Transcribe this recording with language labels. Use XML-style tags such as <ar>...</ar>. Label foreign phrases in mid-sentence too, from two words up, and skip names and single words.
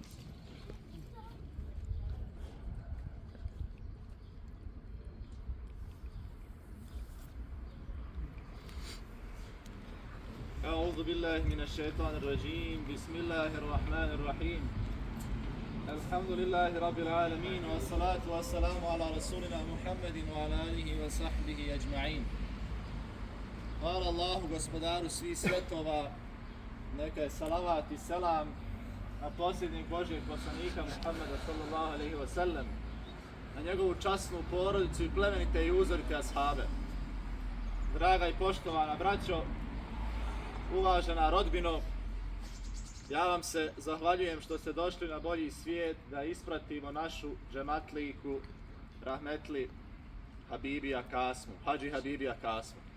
<ar>أعوذ بالله من الشيطان الرجيم. بسم الله الرحمن الرحيم. الحمد لله رب العالمين والصلاة والسلام على رسولنا محمد وعلى آله وصحبه أجمعين.</ar> <bs>Hvala Allahu, gospodaru svih svjetova, neka je salavat i selam na posljednjeg Božijeg poslanika Muhammeda</bs> <ar>صلى الله عليه وسلم,</ar> <bs>na njegovu časnu porodicu i plemenite i uzorite ashabe. Draga i poštovana braćo, uvažena rodbino, ja vam se zahvaljujem što ste došli na bolji svijet da ispratimo našu džematliku rahmetli Habibija Kasmu, Hadži Habibija Kasmu.</bs>